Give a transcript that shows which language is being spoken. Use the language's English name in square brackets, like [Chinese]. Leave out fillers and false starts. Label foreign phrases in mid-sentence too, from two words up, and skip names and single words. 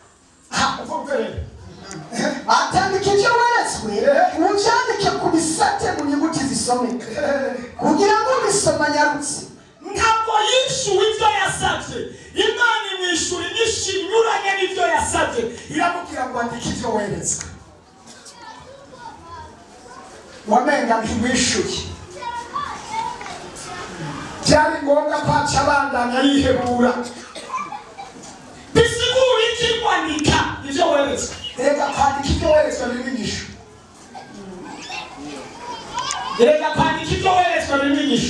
[Rundi] Atandika ibyo weretswe ubyandike ku bisate mu nyuguti zisomeka kugira ngo ubisoma nyarutse. Ntabwo yishyuwe ibyo yasabye, Imana imwishyura inyishu inyuranye n'ibyo yasabye. Iramubwira ngo andike ibyo weretswe. Wamenga ntimwishyuye, byari ngombwa ko aca abandanya yihebura. Bisigura iki kwandika ibyo weretswe? Reka kwandika ibyo weretswe n'inyigisho. Reka kwandika ibyo weretswe n'inyigisho.